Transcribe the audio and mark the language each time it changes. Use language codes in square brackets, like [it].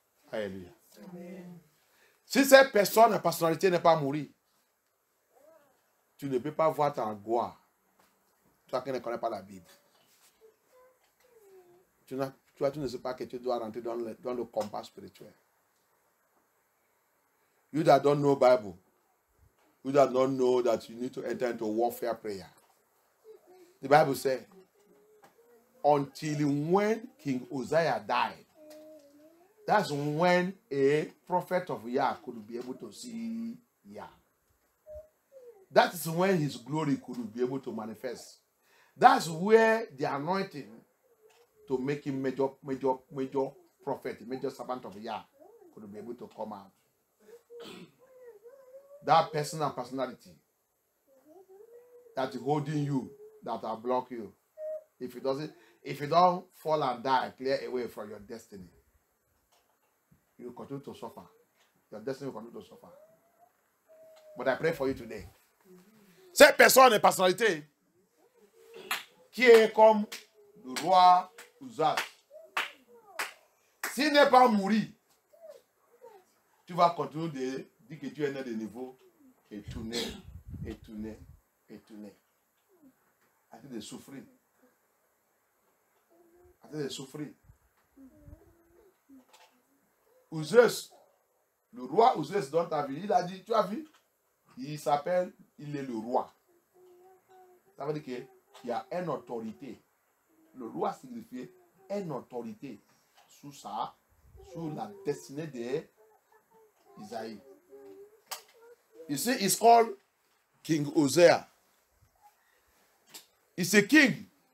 [fr] Alléluia. Si cette personne, la personnalité n'est pas mourir, tu ne peux pas voir ta gloire. Toi qui ne connais pas la Bible. Tu ne sais pas que tu dois rentrer dans le combat spirituel. [en] You that don't know Bible, you that don't know that you need to enter into warfare prayer. The Bible says, until when King Uzziah died, that's when a prophet of Yah could be able to see Yah. That is when his glory could be able to manifest. That's where the anointing to make him major prophet, major servant of Yah could be able to come out. That person and personality that is holding you, that will block you. If you don't fall and die, clear away from your destiny, you continue to suffer. Your destiny will continue to suffer. But I pray for you today. [fr] Cette personne et personnalité qui est comme le roi Uzziah, s'il n'est pas mouru, tu vas continuer de dire que tu es né de nouveau et tourner, et tourner, et tourner. Arrête de souffrir. Arrête de souffrir. Uzziah, le roi Uzziah dans ta vie, il a dit, tu as vu, il s'appelle, il est le roi. Ça veut dire qu'il y a une autorité. Le roi signifie une autorité sur ça, sur la destinée d'Isaïe. [en] You see, it's called King Uzziah. He's a king.